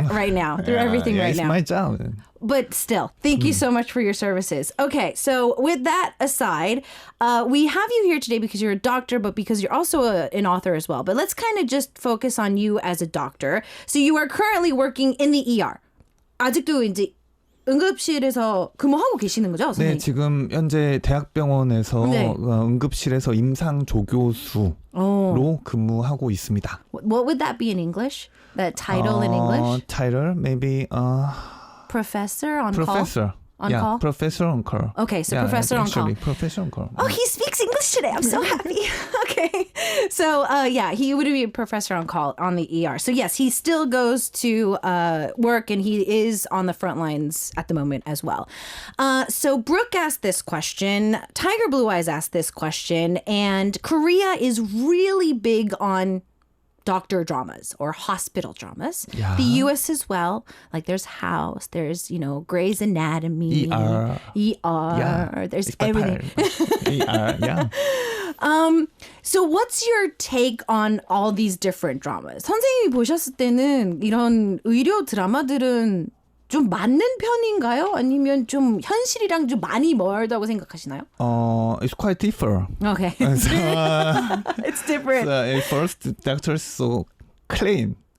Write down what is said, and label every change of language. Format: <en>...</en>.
<en>Right now. Through everything right it's now. my job. But still, thank you so much for your services. Okay, so with that aside, we have you here today because you're a doctor, but because you're also an author as well. But let's kind of just focus on you as a doctor. So you are currently working in the ER.</en> <ko>아직도 이제 응급실에서 근무하고 계시는 거죠, 선생님? 네, 지금 현재 대학병원에서 네. 응급실에서 임상조교수로 근무하고 있습니다.</ko> <en>What would that be in English? That title in English? Title, maybe Professor on professor. call? On yeah, call? Professor on call. Okay, so professor on call. actually, Professor on call. Oh, he speaks English today. I'm so happy. Okay. So, yeah, he would be a professor on call on the ER. So, yes, he still goes to work and he is on the front lines at the moment as well. So, Brooke asked this question. Tiger Blue Eyes asked this question. And Korea is really big on doctor dramas or hospital dramas. Yeah. The US as well. Like there's House, there's, Grey's Anatomy, ER. Yeah. There's everything. ER, yeah. So what's your take on all these different dramas?</en> <ko>선생님이 보셨을 때는 이런 의료 드라마들은 좀 맞는 편인가요? 아니면 좀 현실이랑 좀 많이 멀다고 생각하시나요?</ko> <en>It's quite different. Okay. So, It's different. So, first, doctor is so clean.</en>